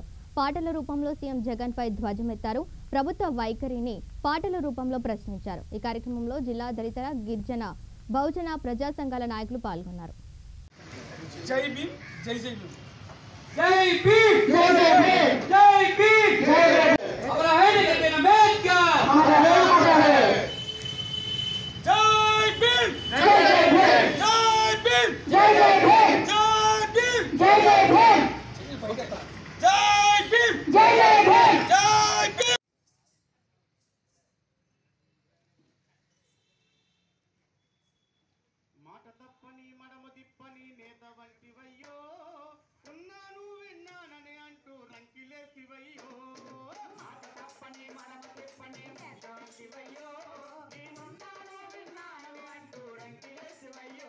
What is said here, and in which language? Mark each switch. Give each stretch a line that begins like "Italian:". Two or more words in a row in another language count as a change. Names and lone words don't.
Telugu: పాటల రూపంలో సీఎం జగన్ పై ధ్వజమెత్తారు. ప్రభుత్వ వైఖరిని పాటల రూపంలో ప్రశ్నించారు. ఈ కార్యక్రమంలో జిల్లా దళిత, గిరిజన, బహుజన ప్రజా సంఘాల నాయకులు పాల్గొన్నారు. జై భీమ్, జై జై భీమ్. జై భీమ్, జై జై భీమ్, జై భీమ్, జై జై భీమ్.
Hindi: हमारा है लेकिन अंबेडकर, हमारा है. जय भीम, जय जय भीम, जय भीम, जय जय भीम, जय भीम, जय जय भीम, जय भीम, जय जय भीम, जय भीम.
Telugu: మాట తప్పని మనము తిప్పని నేత వంటివయ్యో, ఉన్నాను విన్నానని అంటూ రంకిలేసివయ్యో. మాట తప్పని మనము తిప్పని నేత వంటివయ్యో, నేనున్నాను విన్నానని అంటూ రంకిలేసివయ్యో.